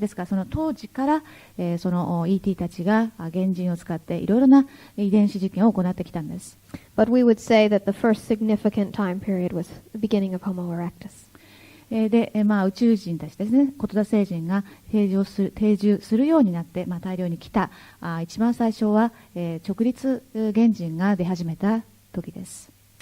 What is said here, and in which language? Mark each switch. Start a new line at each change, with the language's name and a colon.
Japanese: ですからその当時から、その ET たちが原人を使っていろいろな遺伝子実験を行ってきたんです。
English: But we would say that the first significant time period was the beginning of Homo erectus.
Japanese: で、宇宙人たちですね、コトザ星人が定住するようになって、大量に来た一番最初は、直立原人が出始めた時です。